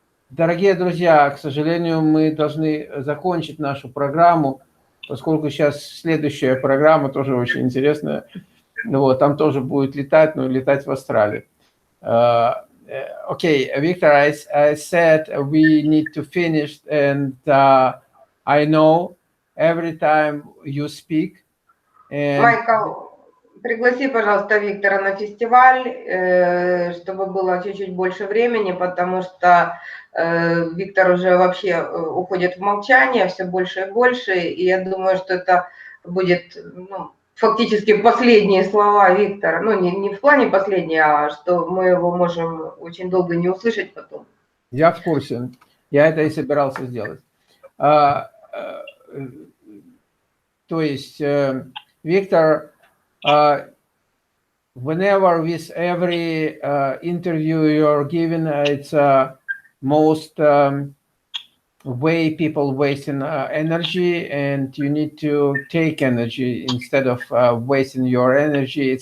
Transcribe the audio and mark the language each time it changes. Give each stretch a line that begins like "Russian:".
Russian: Дорогие друзья, к сожалению, мы должны закончить нашу программу, поскольку сейчас следующая программа тоже очень интересная. Вот, там тоже будет летать, но летать в Австралии.
English: Okay, Victor, I said we need to finish, and I know every time you speak. And...
Russian: Майкл, пригласи, пожалуйста, Виктора на фестиваль, чтобы было чуть-чуть больше времени, потому что Виктор уже вообще уходит в молчание все больше и больше, и я думаю, что это будет фактически последние слова Виктора, ну не в плане последние, а что мы его можем очень долго не услышать потом. Я в курсе, я это и собирался сделать. То есть,
English: Виктор, whenever with every interview you're given, it's most way people wasting energy, and you need to take energy instead of wasting your energy.